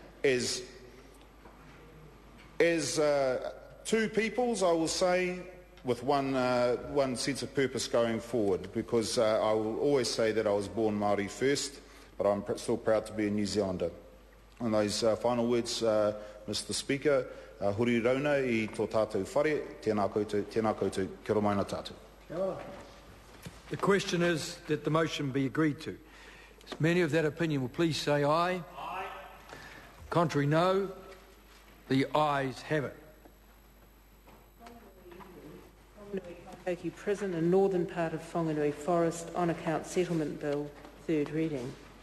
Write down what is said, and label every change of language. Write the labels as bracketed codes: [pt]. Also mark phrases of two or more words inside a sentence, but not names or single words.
[en] two peoples, I will say, with one sense of purpose going forward, because I will always say that I was born Māori first, but I'm still proud to be a New Zealander. And those final words, Mr. Speaker, [mi] huri rauna I tō tātou whare, tēnā koutou, kia ora mai nā tātou. [en] The question is that the motion be agreed to. As many of that opinion will please say aye. Aye. Contrary, no. The ayes have it. Whanganui Prison and northern part of Whanganui Forest on account settlement bill, third reading.